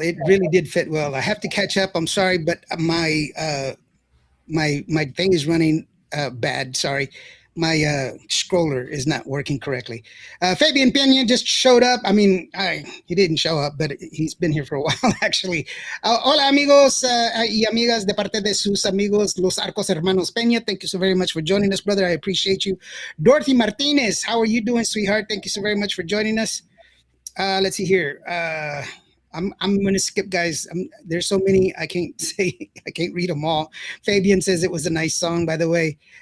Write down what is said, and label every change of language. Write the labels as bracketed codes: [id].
[en] It really did fit well. I have to catch up. I'm sorry, but my thing is running bad. Sorry, my scroller is not working correctly. Fabian Pena just showed up. I mean, he didn't show up, but he's been here for a while actually. [es] Hola amigos y amigas de parte de sus amigos los Arcos Hermanos Pena. [en] Thank you so very much for joining us, brother. I appreciate you. Dorothy Martinez, how are you doing, sweetheart? Thank you so very much for joining us. Let's see here. I'm gonna skip, guys. There's so many I can't say. I can't read them all. Fabian says it was a nice song, by the way.